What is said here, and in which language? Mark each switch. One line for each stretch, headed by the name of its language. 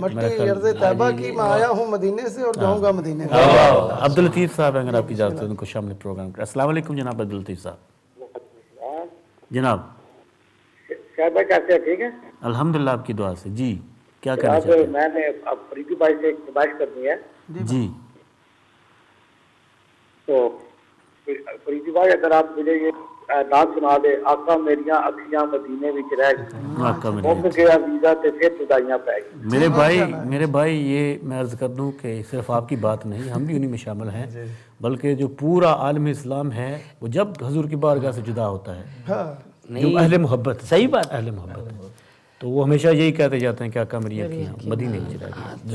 Urdu: مٹی ارض طیبہ کی میں آیا ہوں مدینے سے اور جاؤں گا مدینے سے. عبداللطیف صاحب ہیں, اگر آپ کی اجازت ہے ان کو شامل پروگرام کریں. السلام علیکم جناب عبداللطیف صاحب. جناب صاحب کیسے ہیں, ٹھیک ہے الحمدللہ آپ کی دعا سے. جی کیا کہنا چاہتے ہیں؟ میں نے اب فریدی بھائی سے ایک خواہش کرنی ہے. جی تو فریدی بھائی اگر آپ مجھے یہ نعت سنا دے,
Punjabi: آقا میریاں اکھیاں مدینے وچ رہ گئی, مومن گیا ویزا تے پھر جدائیاں پہ گئی.
Urdu: میرے بھائی یہ میں عرض کر دوں کہ صرف آپ کی بات نہیں, ہم بھی انہی میں شامل ہیں, بلکہ جو پورا عالم اسلام ہے وہ جب حضور کی بارگاہ سے جدا ہوتا ہے جو اہل محبت, صحیح بات, اہل محبت ہے, تو وہ ہمیشہ یہی کہتے جاتے ہیں کہ آقا میری اکھیاں مدینے میں رہ گئی.